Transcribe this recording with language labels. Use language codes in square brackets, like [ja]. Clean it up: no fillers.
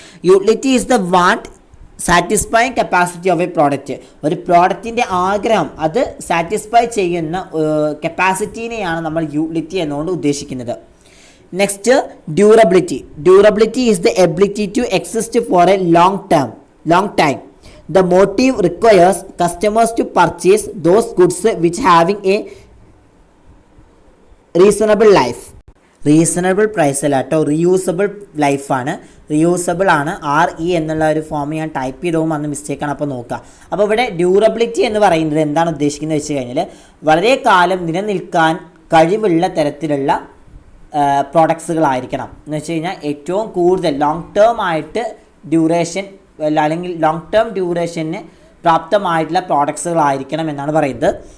[en] Utility is the want satisfying capacity of a product. [ml] ഒരു പ്രോഡക്റ്റിൻ്റെ ആഗ്രഹം അത് സാറ്റിസ്ഫൈ ചെയ്യുന്ന കപ്പാസിറ്റീനെയാണ് നമ്മൾ യൂട്ടിലിറ്റി എന്നുകൊണ്ട് ഉദ്ദേശിക്കുന്നത്. [en] Next durability is the ability to exist for a long time. The motive requires customers to purchase those goods which having a reasonable life. [ml] Reasonable price അല്ല കേട്ടോ, റീയൂസബിൾ ലൈഫാണ്. റീയൂസബിൾ ആണ്. RE എന്നുള്ള ഒരു ഫോം ഞാൻ type ചെയ്തതും അന്ന് മിസ്റ്റേക്കാണ്. അപ്പോൾ നോക്കുക. അപ്പോൾ ഇവിടെ ഡ്യൂറബിലിറ്റി എന്ന് പറയുന്നത് എന്താണ് ഉദ്ദേശിക്കുന്നത് വെച്ച് കഴിഞ്ഞാൽ വളരെ കാലം നിലനിൽക്കാൻ കഴിവുള്ള തരത്തിലുള്ള പ്രോഡക്ട്സുകളായിരിക്കണം എന്ന് വെച്ച് കഴിഞ്ഞാൽ ഏറ്റവും കൂടുതൽ ലോങ് ടേം ആയിട്ട് ഡ്യൂറേഷൻ അല്ലെങ്കിൽ ലോങ് ടേം ഡ്യൂറേഷന് പ്രാപ്തമായിട്ടുള്ള പ്രോഡക്ട്സുകളായിരിക്കണം എന്നാണ് പറയുന്നത്.